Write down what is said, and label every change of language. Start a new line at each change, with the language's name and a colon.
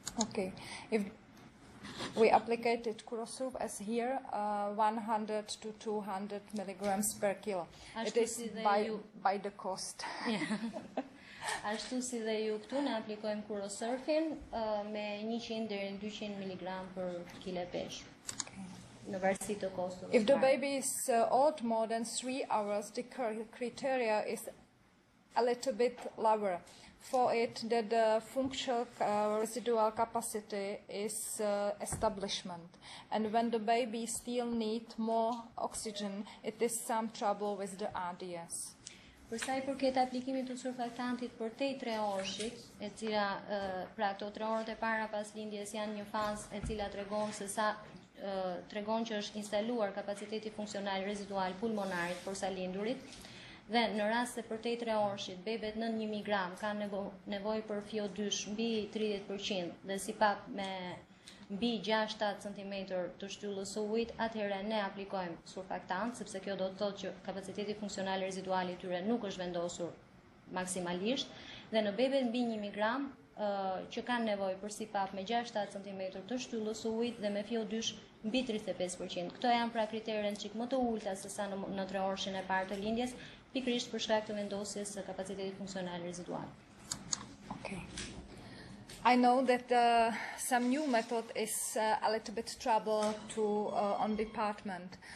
English: Okay. If we applicated kryesore as here, 100 to 200 milligrams per kilo. It is by the cost.
Albanian: Ashtu si dhe ju këtu ne aplikojmë kryesorfin me 100 deri në 200 miligram për kile peshë. Në varësi të kostit.
English: If the baby is old more than 3 hours, the criteria is a little bit lower. For it, that the functional residual capacity is establishment. And when the baby still needs more oxygen, it is some trouble with the RDS.
Albanian: Për sa i përket aplikimit të surfaktantit për te 3 orëshit, e cila pra këto 3 orët e para pas lindjes janë një fazë e cila tregon që është instaluar kapaciteti funksional rezidual pulmonarit përsa lindurit, dhe në rast se për te 3 orëshit bebet në 1 miligram kanë nevojë për FiO2 mbi 30% dhe sipap me mbi 6-7 cm të shtyllës së ujit, atëherë ne aplikojmë surfaktant, sepse kjo do të thotë që kapaciteti funksional rezidual i tyre nuk është vendosur maksimalisht, dhe në bebet mbi 1 miligram që kanë nevojë për sipap me 6-7 cm të shtyllës së ujit dhe me FiO2 mbi 35%. Këto janë pra kriteret çik më të ulta se sa në 3 orëshin e parë të lindjes, pikërisht për shkak të vendosjes së kapacitetit funksional rezidual.
English: Okay. I know that some new method is a little bit trouble to on department.